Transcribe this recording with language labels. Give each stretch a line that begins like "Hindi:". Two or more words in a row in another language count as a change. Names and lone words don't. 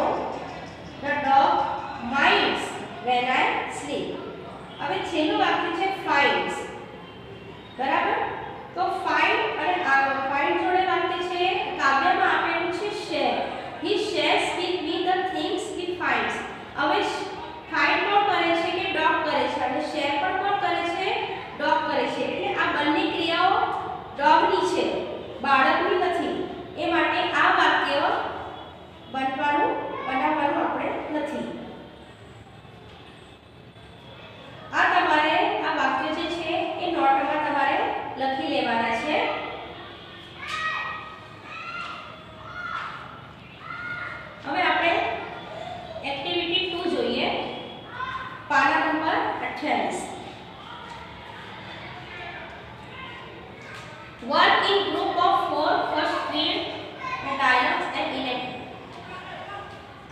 English: The dog minds when I sleep.
Gujarati: હવે છેલ્લું વાક્ય છે finds. બરાબર? તો find અને find જોડે વાક્ય છે કાવ્યમાં આપેલું છે share.
English: He shares with me the things he finds.
Gujarati: હવે find કોણ કરે છે કે ડોગ કરે છે અને શેર પણ કોણ કરે છે ડોગ કરે છે એટલે આ બંને ક્રિયાઓ ડોગની છે બાળકની નથી. એ માટે આ વાક્ય બનાવવાનું આપણે નથી. આ તમારે આ વાક્ય જે છે એ નોટમાં તમારે લખી લેવાના છે. હવે આપણે એક્ટિવિટી 2 જોઈએ. પાના નંબર 28.
English: Work in group of 4. First read the dialogues and enact.